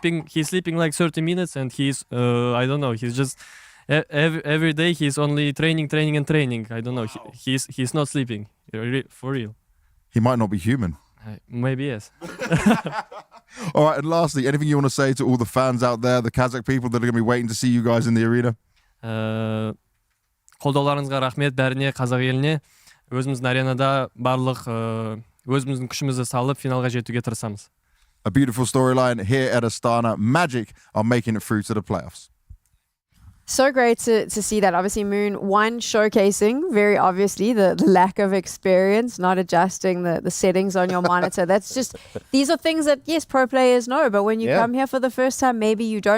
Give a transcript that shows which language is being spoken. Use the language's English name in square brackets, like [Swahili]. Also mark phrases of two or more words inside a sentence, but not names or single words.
[English] He's sleeping like 30 minutes, and he's, I don't know, he's just... every day he's only training and training. I don't know. He's not sleeping. For real. He might not be human. Maybe yes. All right, and lastly, anything you want to say to all the fans out there, the Kazakh people that are going to be waiting to see you guys in the arena? [Kazakh] Қолдауларыңызға рахмет бәріне, қазақ еліне. Өзіміздің аренада барлық өзіміздің күшімізді салып финалға жетуге тырысамыз. [English] A beautiful storyline here at Astana. Magic are making it through to the playoffs. So great to see that. Obviously, Moon, one, showcasing, very obviously, the lack of experience, not adjusting the settings on your monitor. That's just, these are things that, yes, pro players know, but when you come here for the first time, maybe you don't.